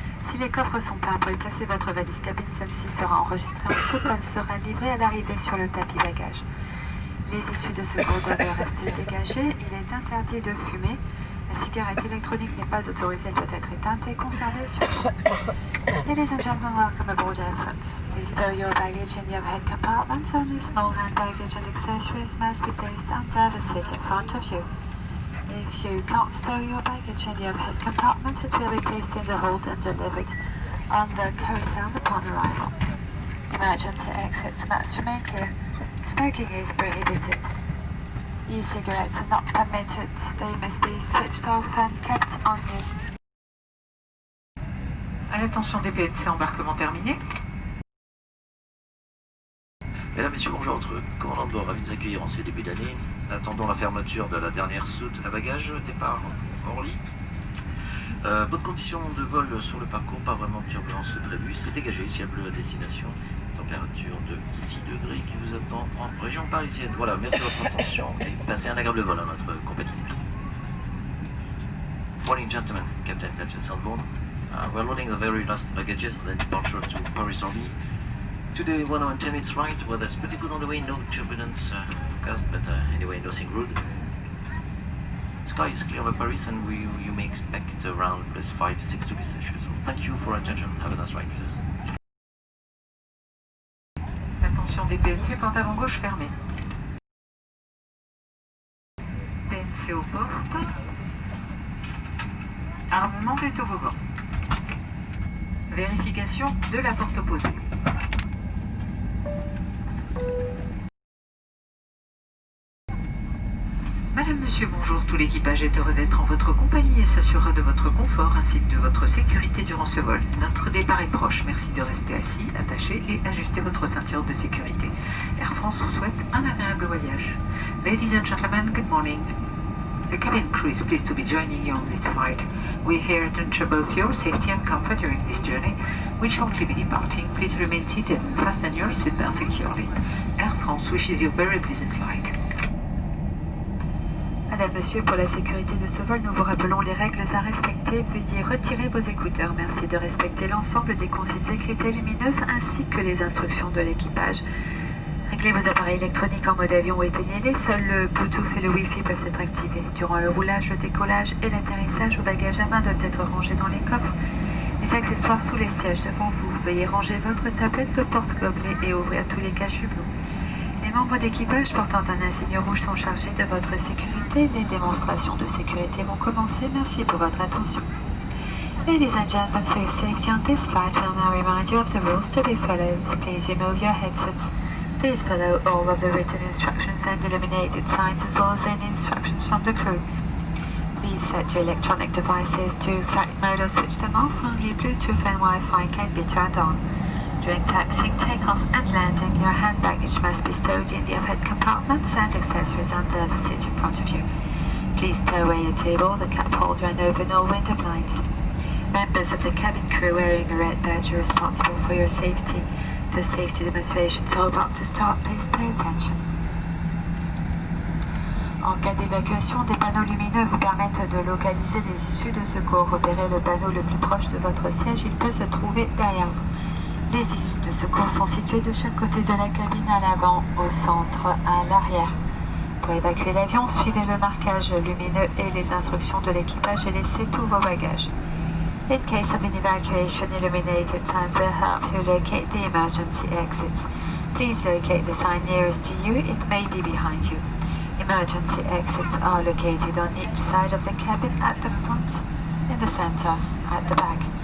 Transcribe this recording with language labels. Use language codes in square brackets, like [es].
[fr] Si les coffres sont pleins, pour y placer votre valise cabine, celle-ci sera enregistrée en coupe. Elle sera livrée à l'arrivée sur le tapis bagage. Les issues de secours doivent rester dégagées. Il est interdit de fumer. La cigarette électronique n'est pas autorisée, elle doit être éteinte et conservée sur vous. [en] Ladies and gentlemen, welcome aboard Air France. Please stow your baggage in the overhead compartments. Only small hand baggage and accessories must be placed under the seat in front of you. If you can't stow your baggage in the overhead compartments, it will be placed in the hold and delivered on the carousel upon arrival. Emergency exits must remain clear. Smoking is prohibited. E-cigarettes are not permitted. They must be switched off and kept on use. [fr] À l'attention des PNC, embarquement terminé. Mesdames, Messieurs, bonjour. Votre commandant de bord, ravi de vous accueillir en ce début d'année. Attendons la fermeture de la dernière soute à bagages, départ Orly. Bonne condition de vol sur le parcours, pas vraiment de turbulence prévue. C'est dégagé, ciel bleu à destination. Température de 6 degrés qui vous attend en région parisienne. Voilà, merci de votre attention et passez un agréable vol à notre compagnie. [en] Morning, gentlemen. Captain Fletcher Sandbourne. We're loading the very last baggages and then departure to Paris Orly. Today, 1 hour and 10 minutes right. Weather's pretty good on the way, no turbulence forecast, but anyway, nothing rude. Sky is clear over Paris and you may expect around plus 5-6 degrees Celsius. So thank you for your attention. Have a nice ride with us. [fr] Attention des PNC, porte avant gauche fermée. PNC aux portes. Armement des toboggans. Vérification de la porte opposée. Madame, Monsieur, bonjour. Tout l'équipage est heureux d'être en votre compagnie et s'assurera de votre confort ainsi que de votre sécurité durant ce vol. Notre départ est proche. Merci de rester assis, attaché et ajuster votre ceinture de sécurité. Air France vous souhaite un agréable voyage. [en] Ladies and gentlemen, good morning. The cabin crew is pleased to be joining you on this flight. We're here to ensure both your safety and comfort during this journey. We shortly be departing. Please remain seated and fasten your seatbelt securely. Air France wishes you a very pleasant flight. [fr] Madame, Monsieur, pour la sécurité de ce vol, nous vous rappelons les règles à respecter. Veuillez retirer vos écouteurs. Merci de respecter l'ensemble des consignes écrites et lumineuses ainsi que les instructions de l'équipage. Réglez vos appareils électroniques en mode avion ou éteignez-les. Seuls le Bluetooth et le Wi-Fi peuvent être activés. Durant le roulage, le décollage et l'atterrissage, vos bagages à main doivent être rangés dans les coffres. Les accessoires sous les sièges devant vous. Veuillez ranger votre tablette, le porte-gobelet et ouvrir tous les caches-hublot. Les membres d'équipage portant un insigne rouge sont chargés de votre sécurité. Les démonstrations de sécurité vont commencer. Merci pour votre attention. [en] Ladies and gentlemen, for your safety on this flight, we'll now remind you of the rules to be followed. Please remove your headsets. Please follow all of the written instructions and illuminated signs as well as any instructions from the crew. Please set your electronic devices to flight mode or switch them off. Only Bluetooth and Wi-Fi can be turned on. During taxiing, takeoff and landing, your hand baggage must be stowed in the overhead compartments and accessories under the seat in front of you. Please tow away your table, the cup holder and open all window blinds. Members of the cabin crew wearing a red badge are responsible for your safety. The safety demonstrations are about to start. Please pay attention. [fr] En cas d'évacuation, des panneaux lumineux vous permettent de localiser les issues de secours. Repérez le panneau le plus proche de votre siège, il peut se trouver derrière vous. Les issues de secours sont situées de chaque côté de la cabine, à l'avant, au centre, à l'arrière. Pour évacuer l'avion, suivez le marquage lumineux et les instructions de l'équipage et laissez tous vos bagages. [en] In case of an evacuation, illuminated signs will help you locate the emergency exits. Please locate the sign nearest to you. It may be behind you. Emergency exits are located on each side of the cabin, at the front, in the center, at the back.